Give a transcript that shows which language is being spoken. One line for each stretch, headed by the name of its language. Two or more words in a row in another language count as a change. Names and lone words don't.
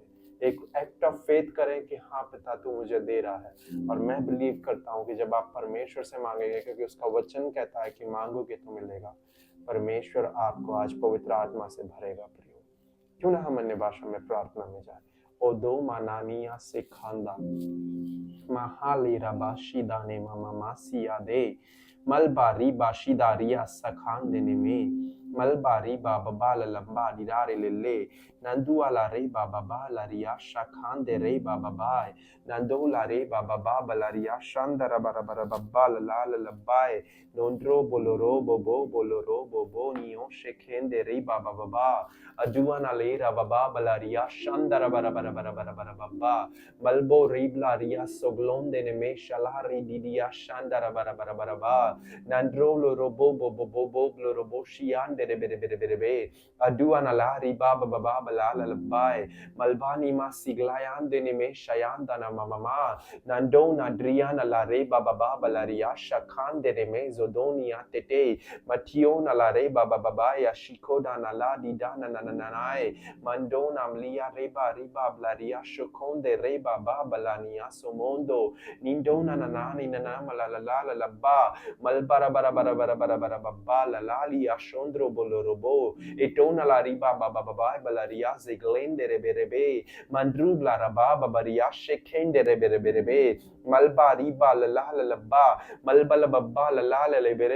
Hindi: एक
English: act of faith
Hindi: करें कि हाँ पिता, तू मुझे दे रहा है। और मैं बिलीव करता हूँ कि जब आप परमेश्वर से मांगेंगे, क्योंकि उसका वचन कहता है कि मांगोगे तो मिलेगा, परमेश्वर आपको आज पवित्र आत्मा से भरेगा। प्रियो, क्यों ना हम अन्य भाषा में प्रार्थना में जाए। ओदो मानानिया से खांदा महाली रबाशी दाने मामा मासिया दे मलबारी बाशीदारिया सखान देने में मलबारी बाबा बाल लंबा डिरारे ले नंदू वाला रे बाबा बाला रिया शाखान दे रे बाबा बाय नंदो ला रे बाबा बाबा रिया शांदर बरा बरा बब्बा लाल लब्बाए नोंड्रो बोलोरो बोबो नियो शेखेन दे रे बाबा बाबा अजुआ ना ले रा बाबा बलारिया शांदर बरा बरा बरा बरा बरा बब्बा मलबो रीबला रिया सोगलोन देने में शलारी दीदिया शांदर बरा बरा बरा बा Nandrolo robo bobo bobo robo shian de be aduana la riba baba la la bai malbani ma siglayan de me shayan dana mama nandona driana la reba baba la ria shakan de me zodonia tete mationa la reba baba ya shikoda na la di dana nananai mandona mlia reba riba blaria shokonde reba baba la nia somondo nindona nanani nanama la ba malbara bara bara bara bara bara baba la lali ashondro bolorobo etona la riba baba baba balaria zeglende rebe mandru la raba babaria shekende rebe malba riba la la la ba malbala baba la la la